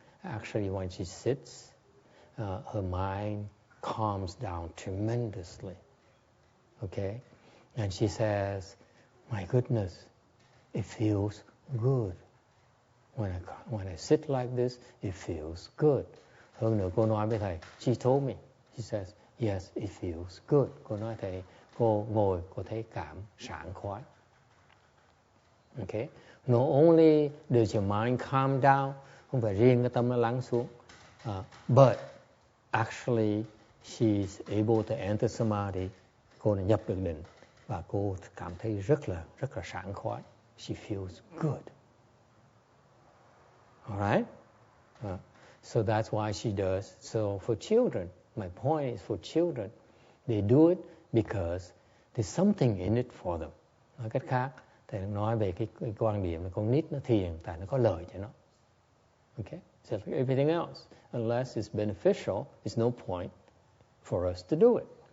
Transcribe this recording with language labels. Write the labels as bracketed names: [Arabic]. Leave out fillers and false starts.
[English] Actually, when she sits, her mind calms down tremendously. Okay? And she says, my goodness, it feels good. When I sit like this, it feels good. [Vietnamese] Hơn nữa cô nói với thầy, [English] she told me, she says, yes, it feels good. [Vietnamese] Cô nói thầy, cô ngồi, cô thấy cảm sảng khoái. [English] Okay? Not only does your mind calm down, [Vietnamese] không phải riêng cái tâm nó lắng xuống, [English] but actually she's able to enter samadhi [Vietnamese] Cô này nhập được định và cô cảm thấy rất là sảng khoái. [English] She feels good. Alright? So that's why she does. So for children, my point is for children, they do it because there's something in it for them. [Vietnamese] Nói cách khác, thầy nói về cái quan điểm là con nít nó thiền tại nó có lợi cho nó. [English] Okay? Just like everything else. Unless it's beneficial, there's no point for us to do it.